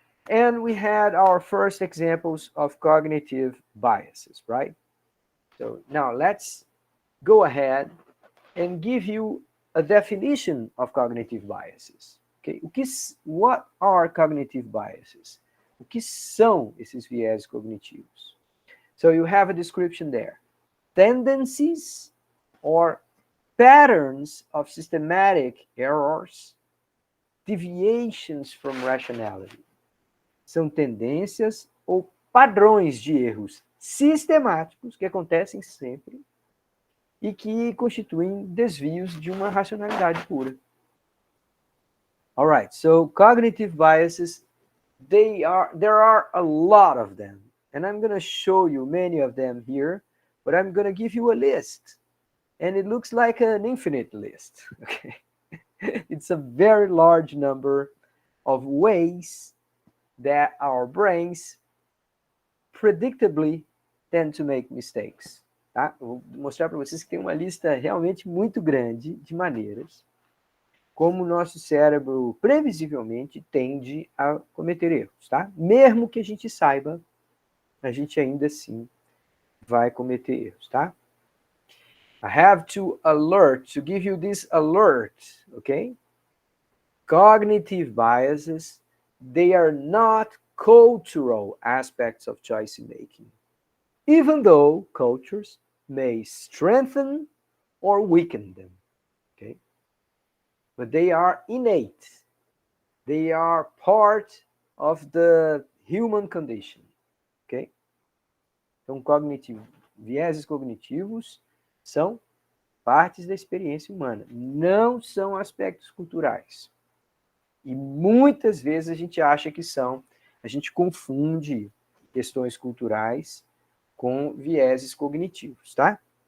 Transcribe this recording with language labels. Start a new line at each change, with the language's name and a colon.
English: And we had our first examples of cognitive biases, right? So now let's go ahead and give you a definition of cognitive biases. Okay? What are cognitive biases?
Portuguese: O que são esses viés cognitivos?
English: So you have a description there. Tendencies or patterns of systematic errors, deviations from rationality.
Portuguese: São tendências ou padrões de erros sistemáticos que acontecem sempre e que constituem desvios de uma racionalidade pura.
English: All right, so cognitive biases, there are a lot of them, and I'm going to show you many of them here, but I'm going to give you a list, and it looks like an infinite list. Okay, it's a very large number of ways that our brains predictably tend to make mistakes.
Portuguese: Tá? Eu vou mostrar para vocês que tem uma lista realmente muito grande de maneiras como o nosso cérebro previsivelmente tende a cometer erros, tá? Mesmo que a gente saiba, a gente ainda assim vai cometer erros, tá?
English: I have to give you this alert, okay? Cognitive biases, they are not cultural aspects of choice making, even though cultures may strengthen or weaken them, okay? But they are innate. They are part of the human condition, okay?
Portuguese: Então, vieses cognitivos são partes da experiência humana, não são aspectos culturais. E muitas vezes a gente acha que são, a gente confunde questões culturais com vieses cognitivos, tá?